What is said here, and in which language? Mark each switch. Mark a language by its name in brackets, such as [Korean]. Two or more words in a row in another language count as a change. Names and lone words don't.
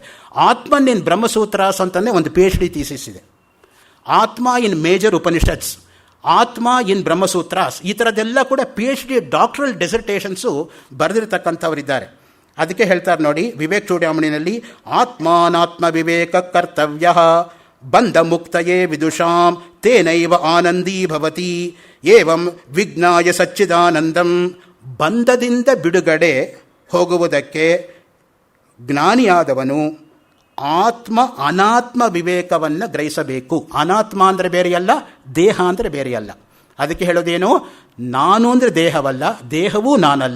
[Kannada] ಆತ್ಮನ್ ಇನ್ ಬ್ರಹ್ಮಸೂತ್ರಾಸ್ ಅಂತಲೇ ಒಂದು [English] PhD thesis [Kannada] ಇದೆ. ಆತ್ಮ ಇನ್ ಮೇಜರ್ ಉಪನಿಷತ್ಸ್, ಆತ್ಮ ಇನ್ ಬ್ರಹ್ಮಸೂತ್ರಾಸ್, ಈ ಥರದ್ದೆಲ್ಲ ಕೂಡ [English] PhD doctoral dissertations [Kannada] ಬರೆದಿರ್ತಕ್ಕಂಥವರಿದ್ದಾರೆ. ಅದಕ್ಕೆ ಹೇಳ್ತಾರೆ ನೋಡಿ ವಿವೇಕ್ ಚೂಡಾಮಣಿನಲ್ಲಿ, [Sanskrit] ಆತ್ಮಾನಾತ್ಮ ವಿವೇಕ ಕರ್ತವ್ಯ ಬಂಧ ಮುಕ್ತಯೇ ವಿದುಷಾಂ ತೇನೈವ ಆನಂದೀ ಭವತಿ ಏವಂ ವಿಜ್ಞಾಯ ಸಚ್ಚಿದಾನಂದಂ. [Kannada] ಬಂಧದಿಂದ ಬಿಡುಗಡೆ ಹೋಗುವುದಕ್ಕೆ ಜ್ಞಾನಿಯಾದವನು ಆತ್ಮ ಅನಾತ್ಮ ವಿವೇಕವನ್ನು ಗ್ರಹಿಸಬೇಕು. ಅನಾತ್ಮ ಅಂದರೆ ಬೇರೆಯಲ್ಲ, ದೇಹ ಅಂದರೆ ಬೇರೆಯಲ್ಲ. ಅದಕ್ಕೆ ಹೇಳೋದೇನು, ನಾನು ಅಂದರೆ ದೇಹವಲ್ಲ, ದೇಹವೂ ನಾನಲ್ಲ.